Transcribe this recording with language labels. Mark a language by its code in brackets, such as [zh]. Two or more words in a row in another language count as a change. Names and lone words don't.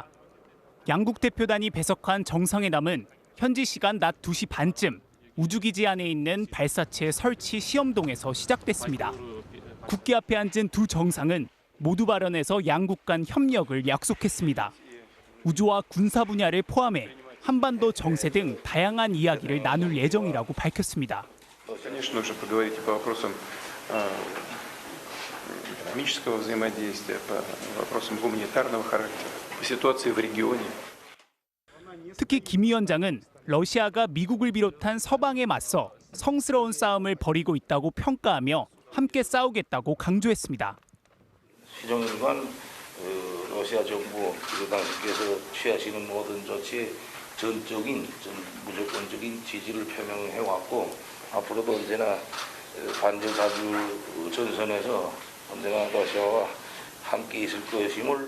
[ko] 양국 대표단이 배석한 정상회담은 현지 시간 낮 2시 반쯤 우주기지 안에 있는 발사체 설치 시험동에서 시작됐습니다. 국기 앞에 앉은 두 정상은 모두 발언에서 양국 간 협력을 약속했습니다. 우주와 군사 분야를 포함해 한반도 정세 등 다양한 이야기를 나눌 예정이라고 밝혔습니다. [ru] экономического взаимодействия, по вопросам гуманитарного характера, по ситуации в регионе. [ko] 특히 김 위원장은 러시아가 미국을 비롯한 서방에 맞서 성스러운 싸움을 벌이고 있다고 평가하며 함께 싸우겠다고 강조했습니다. 시정일관 러시아 정부 당신께서 취하시는 모든 조치에 전적인 무조건적인 지지를 표명해왔고 앞으로도 언제나 반전사주 전선에서 언제나 러시아와 함께 있을 것임을.